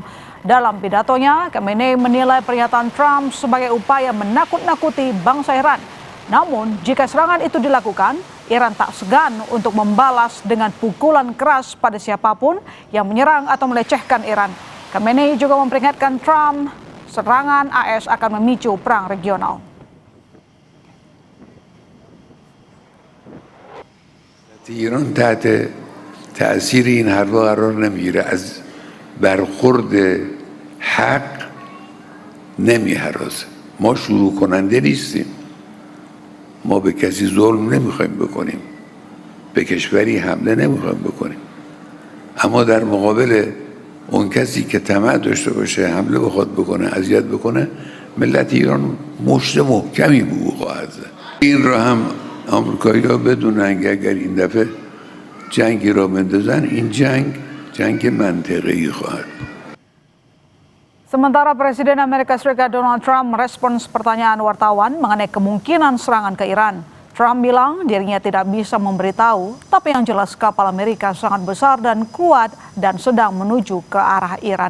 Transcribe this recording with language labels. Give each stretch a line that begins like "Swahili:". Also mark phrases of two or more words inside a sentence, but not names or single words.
Indonesian: Dalam pidatonya, Khamenei menilai pernyataan Trump sebagai upaya menakut-nakuti bangsa Iran. Namun, jika serangan itu dilakukan, Iran tak segan untuk membalas dengan pukulan keras pada siapapun yang menyerang atau melecehkan Iran. Khamenei juga memperingatkan Trump, serangan AS akan memicu perang regional.
Persian: ایران تحت تأثیر این حرفا قرار نمیگیره، از برخورد حق نمیهراسه. ما شروع کننده نیستیم، ما به کسی ظلم نمیخوایم بکنیم، به کشوری حمله نمیخوایم بکنیم، اما در مقابل اون کسی که طمع داشته باشه حمله بخواد بکنه، اذیت بکنه، ملت ایران مشت محکمی به او خواهد زد. این را هم آمریکایی‌ها بدونن که اگر این دفعه جنگی را بندازن، این جنگ منطقه‌ای خواهد.
Indonesian: Sementara Presiden Amerika Serikat Donald Trump merespons pertanyaan wartawan mengenai kemungkinan serangan ke Iran. Trump bilang dirinya tidak bisa memberitahu, tapi yang jelas kapal Amerika sangat besar dan kuat dan sedang menuju ke arah Iran.